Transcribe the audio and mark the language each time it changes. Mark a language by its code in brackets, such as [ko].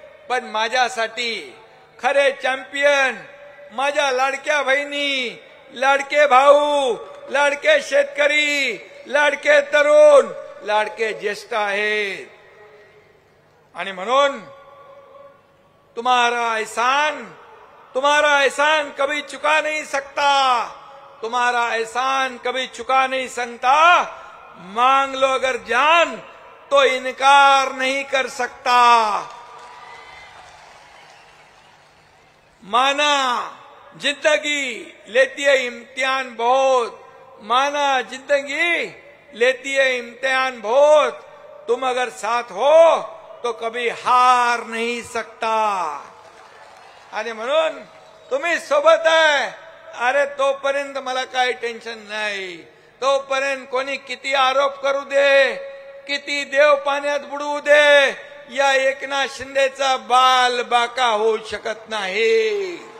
[mr] पण माझ्यासाठी खरे चॅम्पियन माझ्या लाडक्या बहिणी, लाडके भाऊ, लाडके शेतकरी, लाडके तरुण, लाडके ज्येष्ठ आहेत. आणि म्हणून [hi] तुम्हारा एहसान कभी चुका नहीं सकता. तुम्हारा एहसान कभी चुका नहीं सकता. मांग लो अगर जान तो इनकार नहीं कर सकता. माना जिंदगी लेती है इम्तिहान बहुत. माना जिंदगी लेती है इम्तिहान बहुत, तुम अगर साथ हो तो कभी हार नहीं सकता. [mr] आणि म्हणून तुम्ही सोबत आहे. अरे तोपर्यंत मला काही टेन्शन नाही. तोपर्यंत कोणी किती आरोप करू दे, किती देव पाण्यात बुडवू दे, या एकनाथ शिंदेचा बाल बाका होऊ शकत नाही.